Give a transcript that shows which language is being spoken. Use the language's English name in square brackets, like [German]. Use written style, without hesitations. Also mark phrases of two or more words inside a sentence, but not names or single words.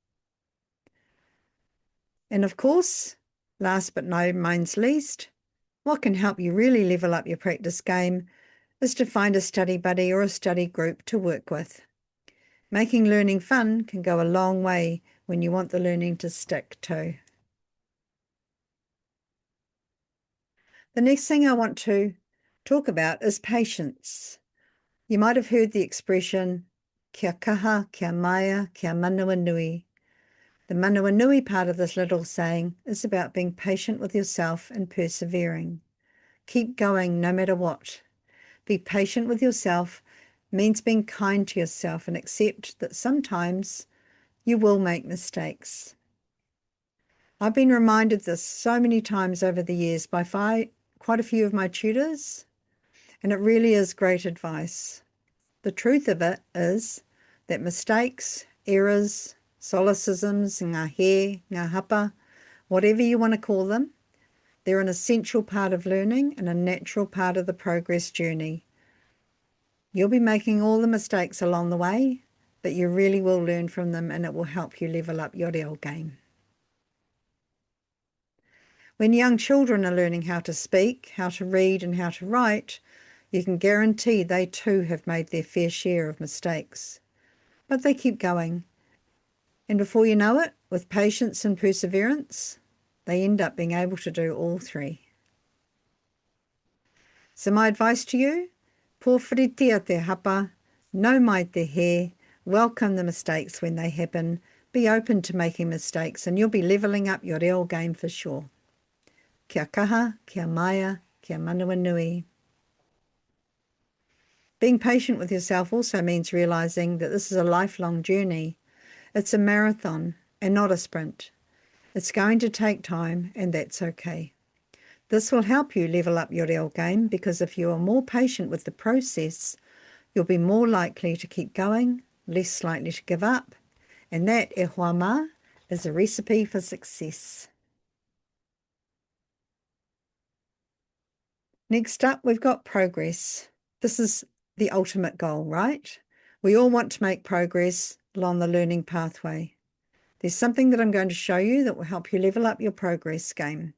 [English] And of course, last but no means least, what can help you really level up your practice game is to find a study buddy or a study group to work with. Making learning fun can go a long way when you want the learning to stick too. The next thing I want to talk about is patience. You might have heard the expression, [Māori] kia kaha, kia maia, kia manawa nui. [English] The [Māori] manawa nui [English] part of this little saying is about being patient with yourself and persevering. Keep going no matter what. Be patient with yourself means being kind to yourself and accept that sometimes you will make mistakes. I've been reminded this so many times over the years by quite a few of my tutors, and it really is great advice. The truth of it is that mistakes, errors, [Māori] solecisms, ngā he, ngā hapa, [English] whatever you want to call them, they're an essential part of learning and a natural part of the progress journey. You'll be making all the mistakes along the way, but you really will learn from them and it will help you level up your reo game. When young children are learning how to speak, how to read and how to write, you can guarantee they too have made their fair share of mistakes. But they keep going. And before you know it, with patience and perseverance, they end up being able to do all three. So my advice to you, [Māori] pōwhiritia te hapa, nau mai te he, [English] welcome the mistakes when they happen, be open to making mistakes and you'll be levelling up your reo game for sure. [Māori] Kia kaha, kia maia, kia manawa nui. [English] Being patient with yourself also means realising that this is a lifelong journey. It's a marathon and not a sprint. It's going to take time and that's okay. This will help you level up your reo game because if you are more patient with the process, you'll be more likely to keep going, less likely to give up, and that, [Māori] e hoa mā, [English] is a recipe for success. Next up, we've got progress. This is the ultimate goal, right? We all want to make progress along the learning pathway. There's something that I'm going to show you that will help you level up your progress game.